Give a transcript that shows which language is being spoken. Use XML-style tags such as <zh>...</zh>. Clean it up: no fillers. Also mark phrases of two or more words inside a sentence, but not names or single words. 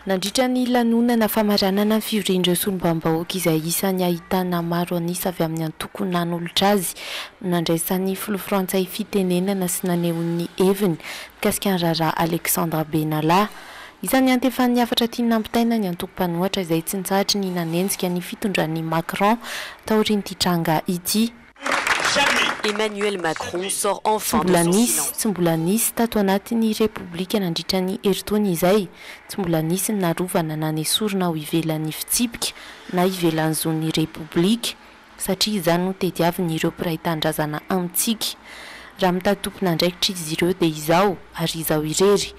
<mg>nandritra ny lanonana famaranana ny fivorin'ireo solombam-bahoaka izay isan'ny ahitana maro anisa avy amin'ny antoko nan'olotra azy nandraisan'ny filoha frantsay fitenenana sy nanehon'ny heviny mikasika ny raharaha Alexandre Benalla. Isan'ny antefan'ny afatra tiany nampitaina ny antoko-panohatra izay tsy nitsahatra ny nanenjika ny fitondran'ny Macron taorian'ity tranga ity.</mg> <fr>Emmanuel Macron sort enfin de son silence.</fr> <mg>Tsy mbola nisy tato anatin'ny Repoblika nandritra ny herintaona izay, tsy mbola nisy ny narovana na nesorina ho ivelan'ny fitsipika na ivelan'ny zon'ny Repoblika satria izany no tediavin'ny ireo mpiray tandrazana amintsika. Raha mitatompona andraikitra izy ireo dia izao ary izao irery.</mg>